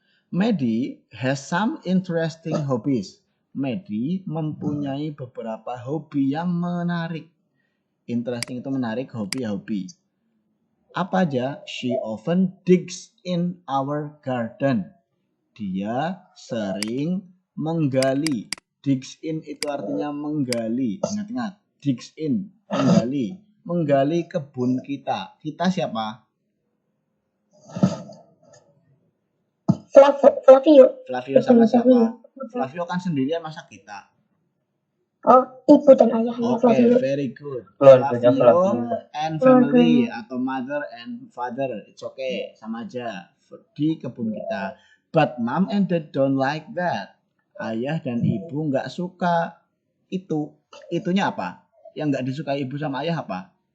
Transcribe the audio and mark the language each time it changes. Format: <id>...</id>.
<en>Maddie has some interesting hobbies.</en> <id>Maddie mempunyai beberapa hobi yang menarik. Interesting itu menarik, hobi ya hobi. Apa aja?</id> <en>She often digs in our garden.</en> <id>Dia sering menggali. Digs in itu artinya menggali. Ingat-ingat. Digs in, menggali. Menggali kebun kita. Kita siapa? Flavio. Flavio sama siapa? Flavio kan sendirian, masa kita? Oh, ibu dan ayahnya Oke, Flavio.</id> <en>very good.</en> <id>Keluarganya Flavio Flavio.</id> <en>and family</en> <id>atau</id> <en>mother and father, it's okay,</en> <id>sama aja di kebun kita.</id> <en>But mom and dad don't like that.</en> <id>Ayah dan ibu nggak suka itu. Itunya apa? Yang nggak disukai ibu sama ayah apa?</id>